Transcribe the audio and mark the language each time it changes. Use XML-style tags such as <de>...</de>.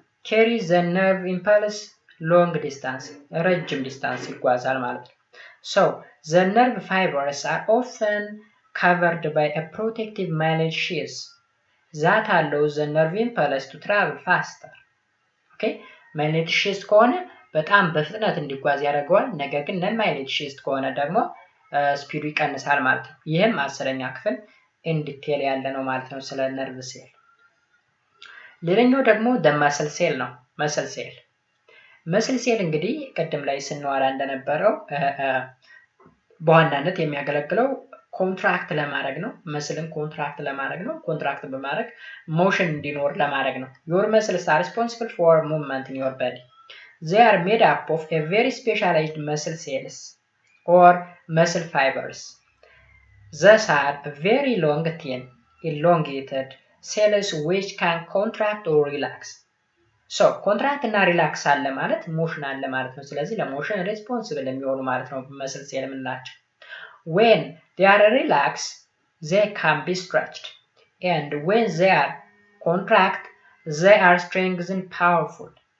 <en>carry the nerve impulse long distance,</en> <am>ረጅም ዲስታንስ ይጓዛል ማለት ነው።</am> <en>So the nerve fibers are often covered by a protective myelin sheath that allows the nerve impulse to travel faster. Okay, myelin sheath ከሆነ</en> <am>በጣም በፍጥነት እንዲጓዝ ያደርገዋል። ነገር ግን ነን ማይሌጅ ሽስት ከሆነ ደግሞ ስፒዱ ይቀንሳል ማለት ነው። ይህም 10ኛ ክፍል ኢን ዲቴል ያለ ነው ማለት ነው ስለ ነርቭ ሴል። ሌላኛው ደግሞ መስል ሴል ነው። መስል ሴል እንግዲህ ቅድም ላይ ስንዋራ እንደነበረው በዋናነት የሚያገለግለው ኮንትራክት ለማድረግ ነው። መስልን ኮንትራክት ለማድረግ ነው። ኮንትራክት በማድረግ ሞሽን እንዲኖር ለማድረግ ነው።</am> <en>your muscles are responsible for movement in your body. They are made up of a very specialized muscle cells or muscle fibers. These are very long, thin, elongated cells which can contract or relax.</en> <am>So contract እና ሪላክስ አለ ማለት ሞሽን አለ ማለት ነው። ስለዚህ ለሞሽን ሬስፖንሲብል የሚሆኑ ማለት ነው መስል ሴል የምንላቸው።</am> <en>When they are relaxed, they can be stretched, and when they are contract, they are strengthened powerful.</en>